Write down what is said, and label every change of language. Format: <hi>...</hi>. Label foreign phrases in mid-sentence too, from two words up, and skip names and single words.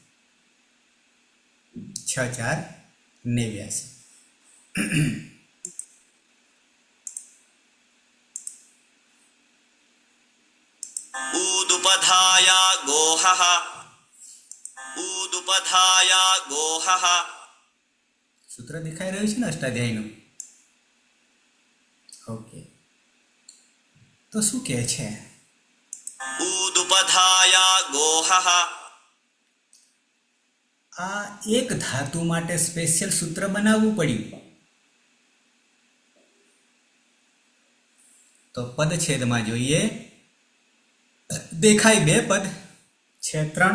<sa>6, 4, 89. ऊदुपधाया गोहः.</sa> <gu>સૂત્ર દેખાઈ રહ્યું છે ને અષ્ટાધ્યાયીનું? ઓકે. તો શું કહે છે?</gu> <sa>ऊदुपधाया गोहः.</sa> <gu>આ એક ધાતુ માટે સ્પેશિયલ સૂત્ર બનાવવું પડ્યું. તો પદછેદમાં જોઈએ. દેખાય બે પદ છે, 3.</gu>